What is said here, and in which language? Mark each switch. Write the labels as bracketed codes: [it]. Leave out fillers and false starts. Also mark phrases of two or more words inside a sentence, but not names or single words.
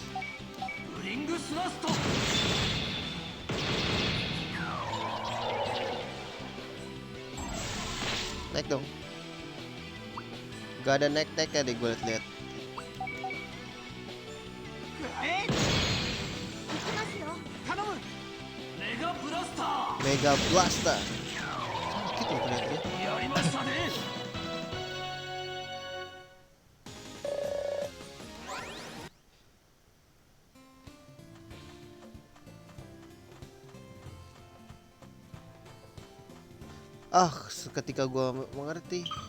[ja] ブリングスラスト。 [id] Naik dong. Gak ada naik ya deh gue liat. [ja] 行きますよ。頼む。メガブラスタ [id] Mega Blaster. Sakit ya kelihatannya. [ja] ー。やりましたね。 [id] Ah, seketika gua mengerti.